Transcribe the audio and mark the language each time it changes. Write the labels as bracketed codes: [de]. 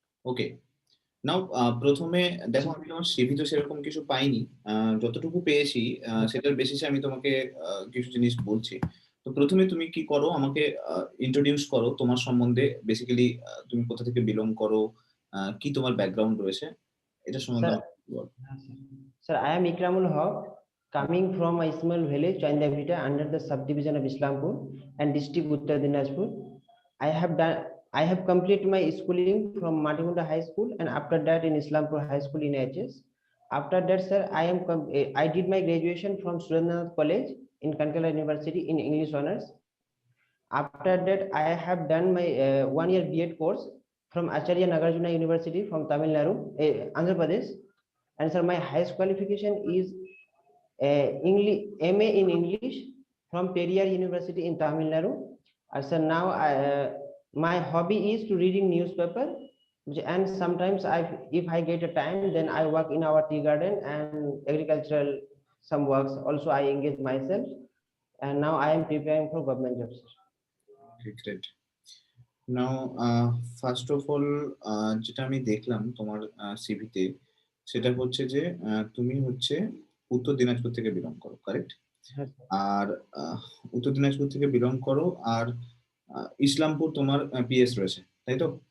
[bn] ওকে, নাও প্রথমে দেখো, আমি তোমার সিভি তো সেরকম কিছু পাইনি। যতটুকু পেয়েছি সেটার বেসিসে আমি তোমাকে কিছু জিনিস বলছি। তো প্রথমে তুমি কি করো, আমাকে ইন্ট্রোডিউস করো তোমার সম্বন্ধে। বেসিক্যালি তুমি কোথা থেকে বিলং করো, কি তোমার ব্যাকগ্রাউন্ড রয়েছে, এটা সম্বন্ধে [en] Sir, [bn] আমাকে বলো। [en] sir, I am Ikramul Haq, coming from a small village, Chandavita, under the subdivision of Islampur and district Uttar Dinajpur. I have done. I have completed my schooling from Matimunda High School, and after that in Islampur High School in HS. After that, sir, I did my graduation from Surendranath College in Kankala University in English honors. After that, I have done my 1 year B.Ed course from Acharya Nagarjuna University from Tamil Nadu, Andhra Pradesh. And sir, my highest qualification is English, MA in English from Periyar University in Tamil Nadu. And sir, now my hobby is to reading newspaper, and sometimes if I get a time, then I work in our tea garden and agricultural some works. Also, I engage myself, and now I am preparing for government jobs. Great. Now first of all, [bn] যেটা আমি দেখলাম তোমার সিভিতে, সেটা হচ্ছে যে তুমি হচ্ছে উত্তর দিনাজপুর থেকে বিলং করো, কারেক্ট? [en] Yes, [bn] আর উত্তর দিনাজপুর থেকে বিলং করো, আর ইসলামপুর তোমার পিএস রয়েছে, তাই তো?